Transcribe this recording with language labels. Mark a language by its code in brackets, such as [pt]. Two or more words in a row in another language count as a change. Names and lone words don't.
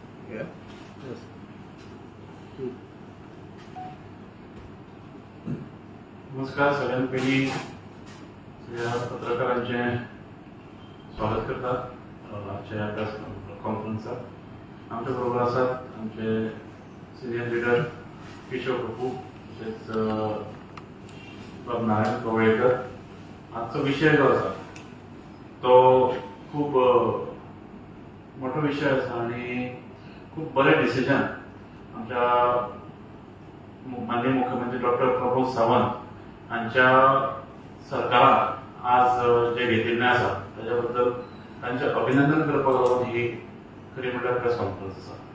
[en] Yeah. Yes. [mr] नमस्कार सगळ्यांना पहिली सगळ्या पत्रकारांचे स्वागत करतात आजच्या [en] press conference. [mr] आमच्या बरोबर असतात आमचे [en] senior leader [mr] किशोर प्रभू तसेच नारायण कवळेकर। [kok] आजचा विषय जो आसा तो खूप मोठा विषय आसा आणि खूप बरे डिसिजन आमच्या माननीय मुख्यमंत्री डॉक्टर प्रमोद सावंत यांच्या सरकारान आज जे घेतिल्लें आसा ताच्या बद्दल तांचे अभिनंदन करपाक लागून ही खरी म्हणल्यार [en] press conference [kok] आसा।